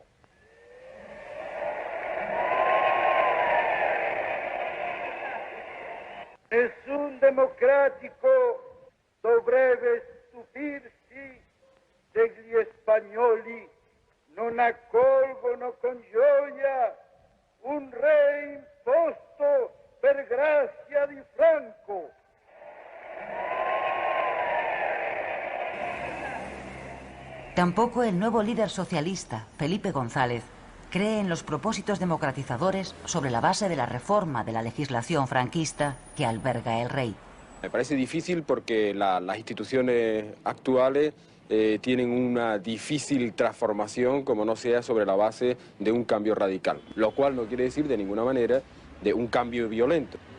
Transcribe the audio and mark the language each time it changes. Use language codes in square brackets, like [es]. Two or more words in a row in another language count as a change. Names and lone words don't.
[it] Nessun democratico dovrebbe stupirsi se gli spagnoli non accolgono con gioia un re imposto per grazia di Franco. [es] Tampoco el nuevo líder socialista, Felipe González, cree en los propósitos democratizadores sobre la base de la reforma de la legislación franquista que alberga el rey. Me parece difícil porque las instituciones actuales tienen una difícil transformación como no sea sobre la base de un cambio radical, lo cual no quiere decir de ninguna manera de un cambio violento.